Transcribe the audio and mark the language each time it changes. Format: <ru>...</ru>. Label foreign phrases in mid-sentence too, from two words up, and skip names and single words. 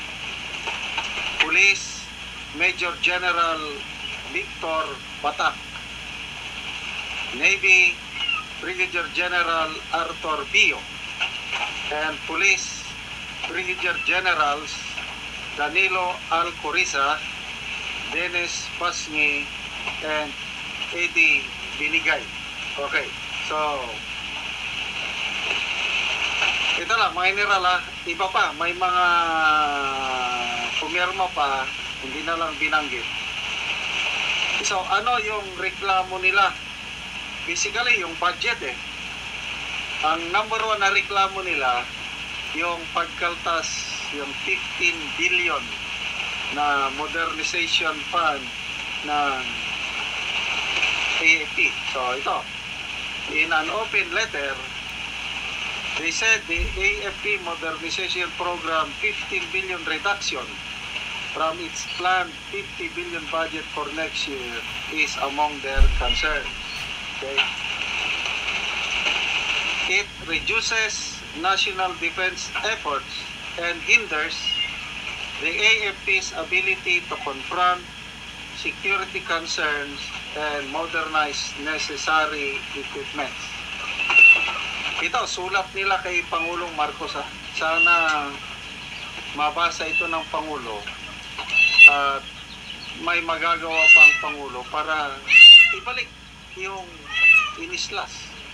<en>Police Major General Victor Batak. Navy Brigadier General Arthur Bio. And Police Brigadier Generals Danilo Alcoriza, Dennis Pasni, and Eddie Binigay.</en> <tl>Okay, so ito lang, mga general ha. Iba pa, may mga pumirma pa, hindi na lang binanggit. So, ano yung reklamo nila? Basically, yung budget eh. Ang number 1 na reklamo nila, yung pagkaltas, yung 15 billion na</tl> <en>modernization fund</en> <tl>ng AFP. So, ito.</tl> <en>In an open letter, they said the AFP modernization program 15 billion reduction from its planned 50 billion budget for next year is among their concerns. Okay. It reduces national defense efforts and hinders the AFP's ability to confront security concerns and modernize necessary equipment.</en> <tl>Ito, sulat nila kay Pangulong Marcos. Sana mabasa ito ng Pangulo at may magagawa pa ang Pangulo para ibalik yung inislas.</tl>